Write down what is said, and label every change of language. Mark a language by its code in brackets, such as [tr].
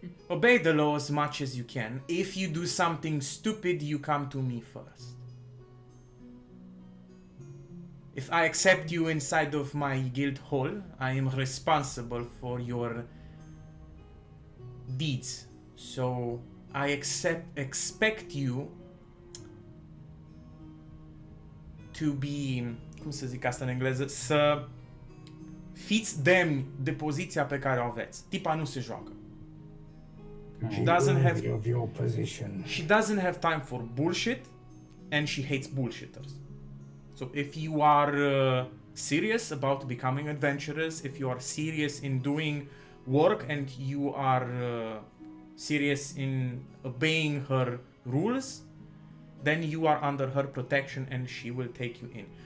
[en] Obey the law as much as you can. If you do something stupid, you come to me first. If I accept you inside of my guild hall, I am responsible for your deeds. So I expect you to be, [ro] cum să zic asta în engleză, să fiți demni de poziția pe care o aveți. Tipa nu se joacă. [en] Be Doesn't have- worthy of your position. She doesn't have time for bullshit, and she hates bullshitters. So if you are serious about becoming adventurous, if you are serious in doing work, and you are serious in obeying her rules, then you are under her protection and she will take you in.